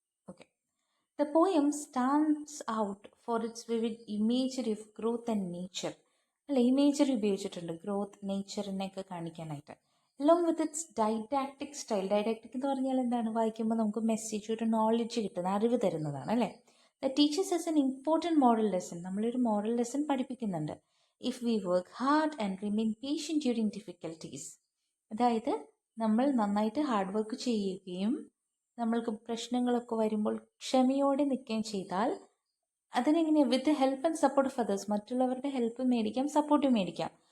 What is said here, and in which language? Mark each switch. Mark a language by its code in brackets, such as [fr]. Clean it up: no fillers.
[en] Okay, the poem stands out for its vivid imagery of growth and nature. [ml] അല്ല, imagery ഉപയോഗിച്ചിട്ടുണ്ട് growth, നേച്ചറിനെയൊക്കെ കാണിക്കാനായിട്ട്. [en] along with its didactic style. [ml] ഡൈഡാക്ടിക് എന്ന് പറഞ്ഞാൽ എന്താണ്? വായിക്കുമ്പോൾ നമുക്ക് മെസ്സേജ്, ഒരു നോളജ് കിട്ടുന്ന, അറിവ് തരുന്നതാണ് അല്ലേ. [en] The teachers as an important moral lesson. [ml] നമ്മളൊരു മോറൽ ലെസൺ പഠിപ്പിക്കുന്നുണ്ട്. [en] If we work hard and remain patient during difficulties. [ml] അതായത് നമ്മൾ നന്നായിട്ട് ഹാർഡ് വർക്ക് ചെയ്യുകയും നമ്മൾക്ക് പ്രശ്നങ്ങളൊക്കെ വരുമ്പോൾ ക്ഷമയോടെ നിൽക്കുകയും ചെയ്താൽ അതിനെങ്ങനെ, [en] with help and support of others, [ml] മറ്റുള്ളവരുടെ ഹെൽപ്പ് മേടിക്കാം, സപ്പോർട്ട് മേടിക്കാം.